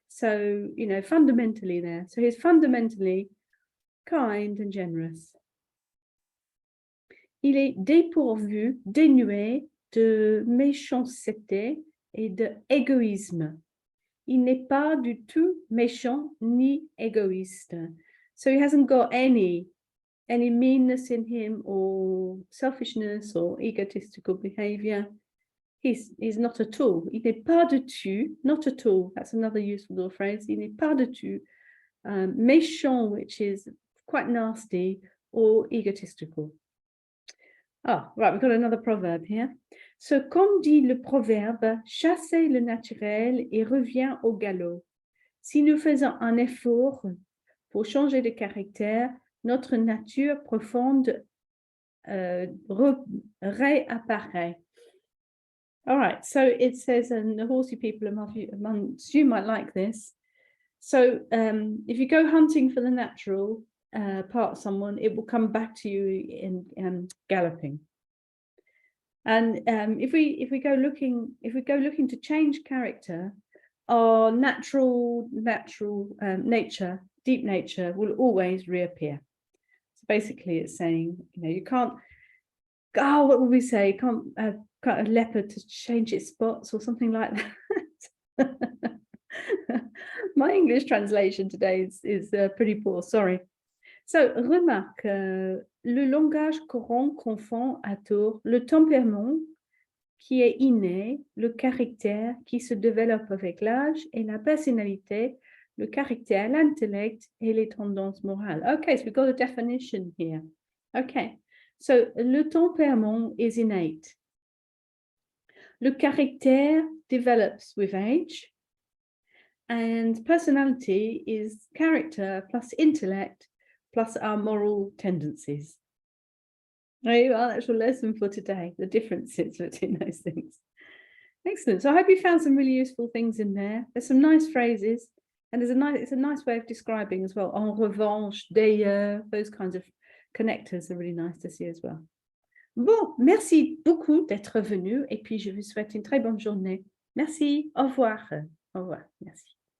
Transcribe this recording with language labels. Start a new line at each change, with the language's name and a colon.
English: So, you know, fundamentally there. So he's fundamentally kind and generous.
French: Il est dépourvu, dénué de méchanceté et d'égoïsme. Il n'est pas du tout méchant ni égoïste.
English: So he hasn't got any meanness in him or selfishness or egotistical behavior. He's not at all.
French: Il n'est pas du tout,
English: not at all. That's another useful little phrase.
French: Il n'est pas du tout méchant,
English: which is quite nasty, or egotistical. Ah, right, we've got another proverb here.
French: So, comme dit le proverbe, chassez le naturel et revient au galop. Si nous faisons un effort pour changer de caractère, notre nature profonde réapparaît.
English: All right, so it says, and the horsey people amongst you might like this. So if you go hunting for the natural part of someone, it will come back to you in galloping. And if we go looking to change character, our natural nature, deep nature, will always reappear. So basically, it's saying, you know, you can't. Oh, what would we say? You can't cut a leopard to change its spots or something like that. My English translation today is pretty poor, sorry.
French: So, remarque, le langage courant confond à tort le tempérament qui est inné, le caractère qui se développe avec l'âge et la personnalité, le caractère, l'intellect et les tendances morales.
English: Okay, so we've got a definition here. Okay, so le tempérament is innate. Le caractère develops with age. And personality is character plus intellect plus our moral tendencies. Right, our actual lesson for today, the differences between those things. Excellent. So I hope you found some really useful things in there. There's some nice phrases, and it's a nice way of describing as well.
French: En revanche, d'ailleurs,
English: those kinds of connectors are really nice to see as well.
French: Bon, merci beaucoup d'être venu, et puis je vous souhaite une très bonne journée. Merci, au revoir. Au revoir, merci.